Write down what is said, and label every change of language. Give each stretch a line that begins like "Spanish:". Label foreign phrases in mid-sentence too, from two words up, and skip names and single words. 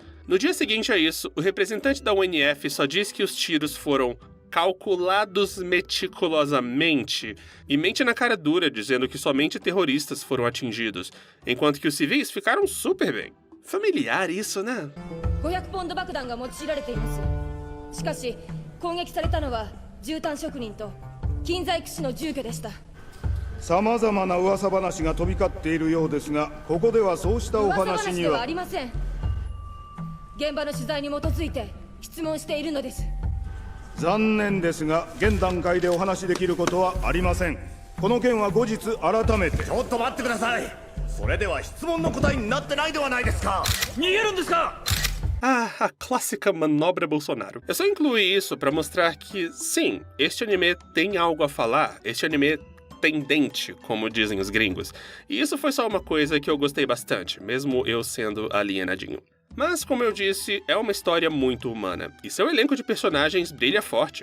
Portuguese: No dia seguinte a isso, o representante da UNF só diz que os tiros foram calculados meticulosamente e mente na cara dura, dizendo que somente terroristas foram atingidos, enquanto que os civis ficaram super bem. Familiar isso, né?
Japanese: 500 ポンド爆弾が用いられています。しかし、攻撃されたのは絨毯職人と金細工師の住居でした。さまざまな噂話が飛び交っているようですが、ここではそうしたお噂話には話ではありません。現場の取材に基づいて質問しているのです。残念ですが、現段階でお話しできることはありません。この件は後日改めて。ちょっと待ってください。それでは質問の答えになってないではないですか。逃げるんですか。
Portuguese: Ah, a clássica manobra Bolsonaro. Eu só incluí isso pra mostrar que, sim, este anime tem algo a falar. Este anime tem dente, como dizem os gringos. E isso foi só uma coisa que eu gostei bastante, mesmo eu sendo alienadinho. Mas, como eu disse, é uma história muito humana, e seu elenco de personagens brilha forte.